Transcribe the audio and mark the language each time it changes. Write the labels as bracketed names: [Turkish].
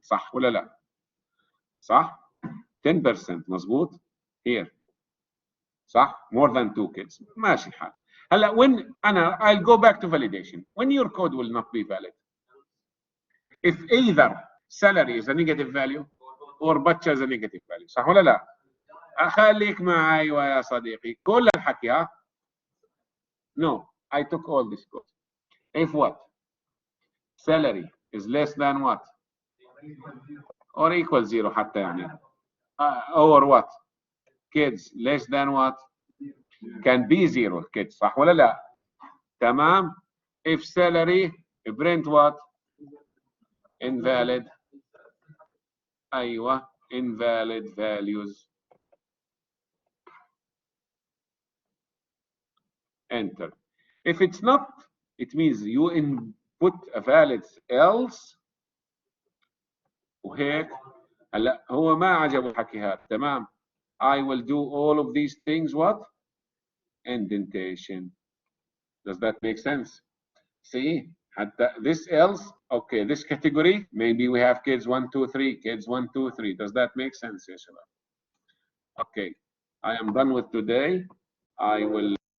[Arabic] صح ولا لا؟ صح؟ 10% مظبوط؟ [English] Here. [Arabic] صح؟ [English] More than 2 kids. [Arabic] ماشي الحال. هلا [English] when I'll go back to validation. When your code will not be valid. If either salary is a negative value or butcher is a negative value. [Arabic] صح ولا لا؟ خليك معي يا صديقي. كل الحكي ها؟ [English] No, I took all this code. If what? Salary is less than what? Or equal 0 [Arabic] حتى يعني. [English] Or what? Kids less than what? Can be 0 kids. [Arabic] صح ولا لا؟ تمام. [English] If salary print what? Invalid. [Arabic] أيوة. [English] Invalid values. Enter. If it's not, it means you input a valid else. [Arabic] وهيك هلا هو ما عجبه الحكي هذا. تمام. [English] I will do all of these things, what? Indentation. Does that make sense? See, this else, okay, this category, maybe we have kids 1, 2, 3, kids 1, 2, 3. Does that make sense, Yeshua? Okay, I am done with today. I will